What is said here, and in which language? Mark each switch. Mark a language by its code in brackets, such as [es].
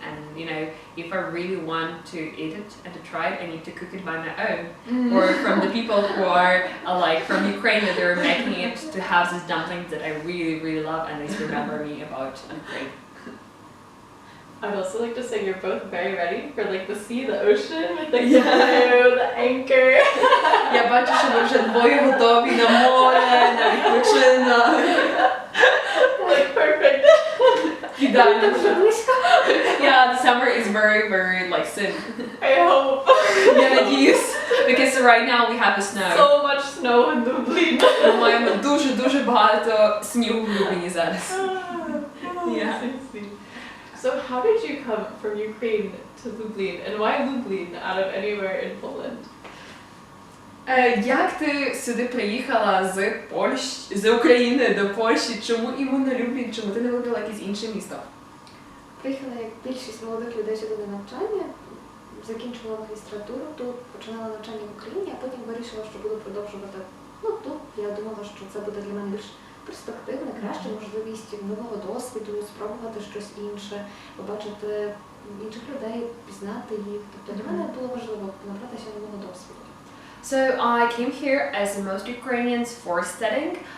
[en] And you know, if I really want to eat it and to try it, I need to cook it by my own, or from the people who are like from Ukraine, that they're making it to have these dumplings that I really love, and they remember me about Ukraine. I'd also like to say you're both very ready for like the sea, the ocean, with the canoe, the anchor. [uk] Я бачу, що ви вже двоє готові на море, на відпочинок. [en] Like perfect. [uk] Ідеально. [en] Yeah, the summer is very like soon. I hope. [uk] Я надіюсь, [en] because right now we have the snow. So much snow in Lublin. [uk] Ми маємо дуже багато снігу в Любліні зараз. [en] Yeah. So how did you come from Ukraine to Lublin, and why Lublin out of anywhere in Poland? [uk] Як ти сюди приїхала з України до Польщі? Чому іменно Люблін? Чому ти не вибрала якесь інше місто? Приїхала як більшість молодих людей сюди на навчання, закінчувала магістратуру тут, починала навчання в Україні, а потім вирішила, що буду продовжувати тут. Я думала, що це буде для мене більш перспективна, краща можливість нового досвіду, спробувати щось інше, побачити інших людей, пізнати їх. Тобто для мене було важливо набратися нового досвіду. [en] So I came here as most Ukrainians for studying.